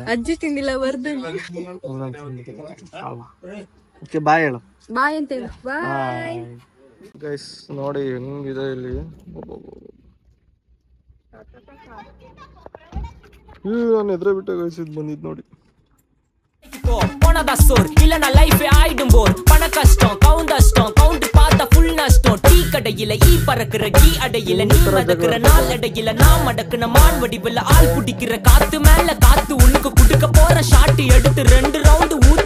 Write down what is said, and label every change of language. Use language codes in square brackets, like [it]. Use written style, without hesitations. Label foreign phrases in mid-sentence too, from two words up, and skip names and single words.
[kn] ಅಜ್ಜಿ ತಿಂದಿಲ್ಲ, ವರ್ಧನ್. [en] Okay, bye [kn] ಹೇಳು. ಬಾಯ್ ಅಂತ ಹೇಳು. ಬಾಯ್ ಗೈಸ್. ನೋಡಿ ಹೆಂಗಿದೆ ಇಲ್ಲಿ. ನಾನು ಎದುರೇ ಬಿಟ್ಟ ಗೈಸ್, ಇದು ಬಂದಿದ್ ನೋಡಿ. [ta] போனதா சோர் இல்லனா லைஃப் ஆயிடும் போர். பண கஷ்டம் கவுண்ட் பார்த்தா ஃபுல் நஷ்டம். டீ கடையில ஈ பறக்குற கீ அடையில நீ மடக்குற நாள் அடையில நான் மடக்குன மான் வடிவில ஆள் புடிக்கிற காத்து மேல காத்து. உனக்கு குடுக்க போற ஷாட் எடுத்து 2 ரவுண்ட் ஊத்து.